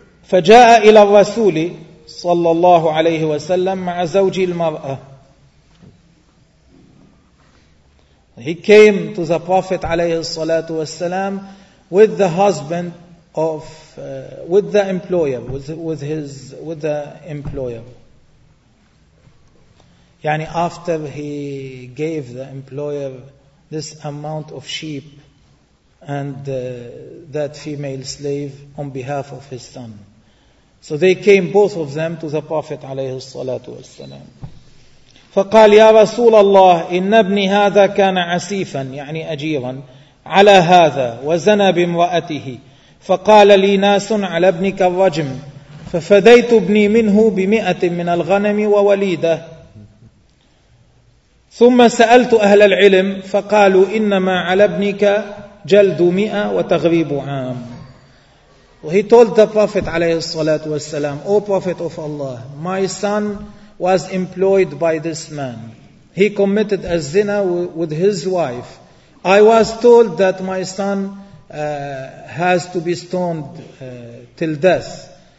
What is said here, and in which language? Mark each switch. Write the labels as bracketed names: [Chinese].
[Arabic] فجاء إلى الرسول صلى الله عليه وسلم مع زوج المرأة. [English] He came to the Prophet [Arabic] عليه الصلاة والسلام [English] with the husband of with the employer with the employer. يعني after he gave the employer this amount of sheep and that female slave on behalf of his son. So they came, both of them, to the Prophet [Arabic] عليه الصلاة والسلام. فقال يا رسول الله إن ابني هذا كان عسيفا يعني أجيرا على هذا وزنى بامرأته. فقال لي ناس على ابنك الرجم ففديت ابني منه 100 من الغنم ووليده. ثم سألت أهل العلم فقالوا إنما على ابنك جلد 100 وتغريب عام. [English] He told the Prophet [Arabic] عليه الصلاة والسلام, [English] O Prophet of Allah, my son was employed by this man. He committed a zina with his wife. I was told that my son has to be stoned till death.